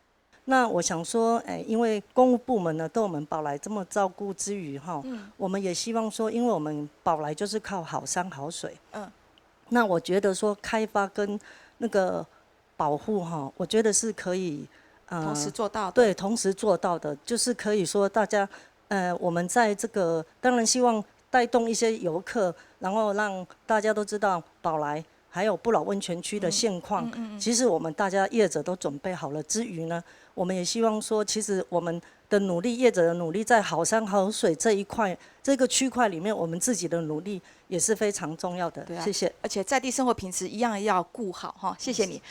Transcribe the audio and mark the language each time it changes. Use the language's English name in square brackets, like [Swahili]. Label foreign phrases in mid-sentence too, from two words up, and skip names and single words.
[Chinese] 那我想說，因為公務部門呢對我們寶來這麼照顧之餘，我們也希望說，因為我們寶來就是靠好山好水，那我覺得說開發跟那個保護我覺得是可以同時做到的。對，同時做到的，就是可以說大家，我們在這個當然希望帶動一些遊客，然後讓大家都知道寶來。还有不老温泉区的现况，其实我们大家业者都准备好了之余呢，我们也希望说，其实我们的努力，业者的努力，在好山好水这一块这个区块里面，我们自己的努力也是非常重要的。谢谢。而且在地生活品质一样要顾好哈，谢谢你。